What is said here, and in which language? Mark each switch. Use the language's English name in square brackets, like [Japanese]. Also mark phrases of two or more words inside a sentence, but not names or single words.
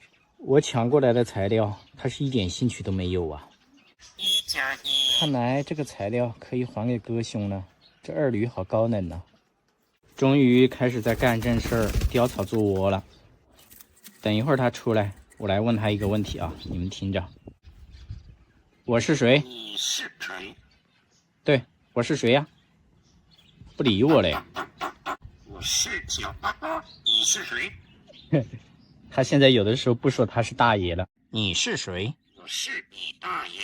[Chinese] 我搶過來的材料，他是一點興趣都沒有啊。看來這個材料可以還給鴿兄了。這二驢好高冷呢。終於開始在幹正事兒，雕草做窩了。等一會兒他出來，我來問他一個問題啊，你們聽着。我是誰？你是誰？对，我是誰呀？不理我嘞。我是小巴巴，你是誰？他現在有的時候不說他是大爺了。你是誰？我是你大爺。